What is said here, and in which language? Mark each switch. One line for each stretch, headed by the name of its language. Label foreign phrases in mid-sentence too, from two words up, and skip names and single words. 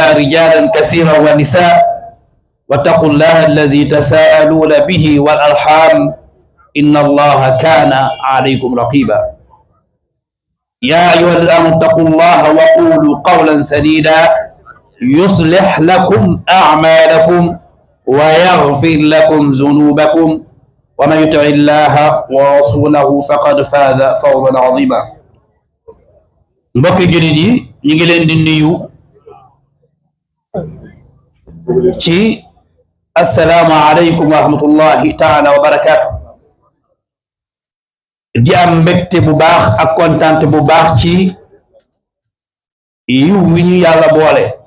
Arabic: رجالا كثيرا ونساء واتقوا الله الذي تساءلون به والأرحام إن الله كان عليكم رقيبا يا أيها الذين آمنوا اتقوا الله وقولوا قولا سديدا يصلح لكم أعمالكم ويغفر لكم ذنوبكم ومن يطع الله ورسوله فقد فاز فوزا عظيما mbokk jullit yi ñi ngi leen di nuyu
Wolof: ci
Arabic: السلام عليكم ورحمة الله تعالى وبركاته
Wolof: di am mbégte bu baax ak kontaante bu baax ci yiw wi ñu yàlla boole